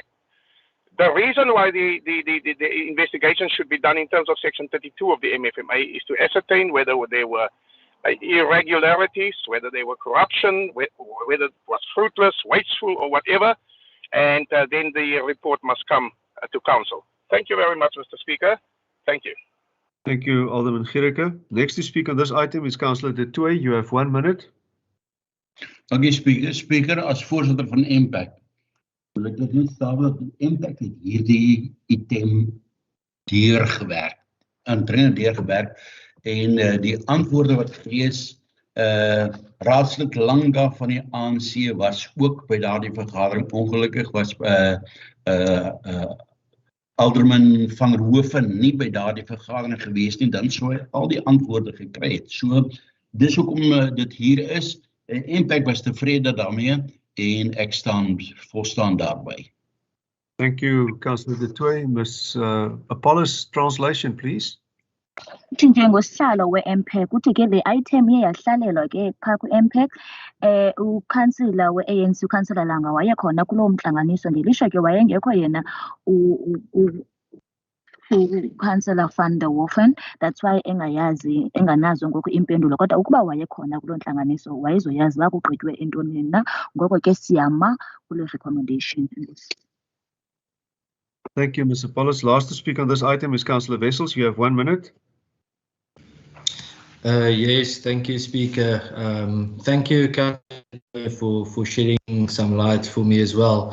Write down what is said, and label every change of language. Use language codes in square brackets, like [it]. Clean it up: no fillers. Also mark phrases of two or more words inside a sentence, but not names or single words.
[en] The reason why the investigation should be done in terms of Section 32 of the MFMA is to ascertain whether there were irregularities, whether there were corruption, whether it was fruitless, wasteful, or whatever, and then the report must come to council. Thank you very much, Mr. Speaker. Thank you. Thank you, Alderman Giereke. Next to speak on this item is Councillor De Tooy. You have 1 minute. [af] Dank u, Speaker. Speaker, as voorzitter van Impact, wil ek dit net sê dat Impact het hierdie item deurgewerk, en die antwoorde wat gelees raadslid Langa van die ANC was ook by daardie vergadering. Ongelukkig was Alderman van der Hoeven nie by daardie vergadering gewees nie, dan sou hy al die antwoorde gekry het. So, dis hoekom dit hier is. Impact was tevrede daarmee en ek volstaan daarbij. [en] Thank you, Councillor De Tooy. Ms. Apollos, translation, please. [xh] Njengosihlalo we-MPEC uthi ke le item iye yahlalelwa ke phaa ku-MPEC ukhansila we-ANC ukhansila Langa wayekhona kulowo mhlanganiso ngelishwa ke wayengekho yena ukhansila van der Westhuizen. [en] That's why [xh] enganazo ngoku impendulo, kodwa ukuba wayekhona kuloo ntlanganiso wayezoyazi uba kugqitywe entoni na. Ngoko ke siyama kule recommendation. [en] Thank you, Ms. Apollos. Last to speak on this item is Councillor Wessels. You have 1 minute. Yes, thank you, Speaker. Thank you, Councillor, for shedding some light for me as well.